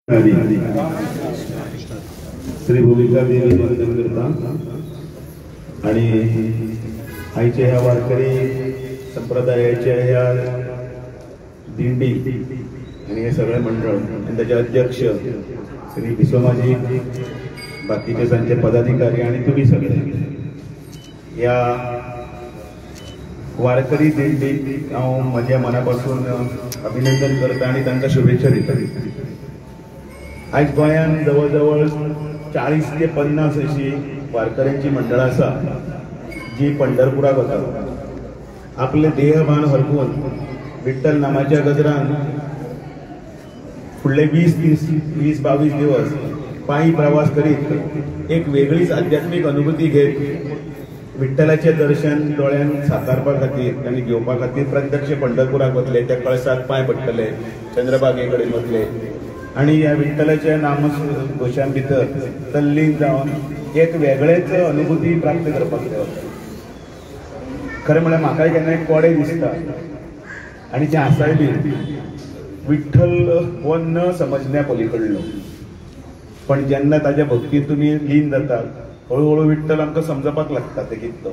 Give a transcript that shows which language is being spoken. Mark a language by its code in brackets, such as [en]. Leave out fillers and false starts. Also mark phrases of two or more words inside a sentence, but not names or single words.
[kok] श्री भूमिका देवी वंदन करता आणि आईचे ह्या वारकरी संप्रदायाच्या ह्या दिंडी आणि हे सगळे मंडळ आणि त्याचे अध्यक्ष श्री विश्वमाजी, बाकीचे त्यांचे पदाधिकारी आणि तुम्ही सगळे या वारकरी दिंडीक हांव माझ्या मनापासून अभिनंदन करता आणि तांकां शुभेच्छा दिता। आज गोंयान जवळ जवळ 40 ते 50 अशी वारकऱ्यांची मंडळ आसा जी पंढरपुराक वतात। आपले देहभान हरपून विठ्ठल नामाच्या गजरान फुडले 20-22 दिवस पायी प्रवास करीत एक वेगळीच आध्यात्मिक अनुभूती घेत विठ्ठलाचे दर्शन दोळ्यान साकारपा खातीर आनी घेवपा खातीर प्रत्यक्ष पंढरपुराक वतले, त्या कळसाक पांय पडटले, चंद्रभागे कडेन वतले आणि या विठ्ठलाच्या नामघोशां भितर तल्लीन जावन एक वेगळेच अनुभूती प्राप्त करपाक जाय। खरें म्हळ्यार म्हाका केन्ना कोडे दिसता आणि जे आसाय बी विठ्ठल हो न समजण्या पलीकडलो, पण जेन्ना ताच्या भक्तीत तुमी लीन जातात हळूहळू विठ्ठल आमकां समजपाक लागता ते कितलो।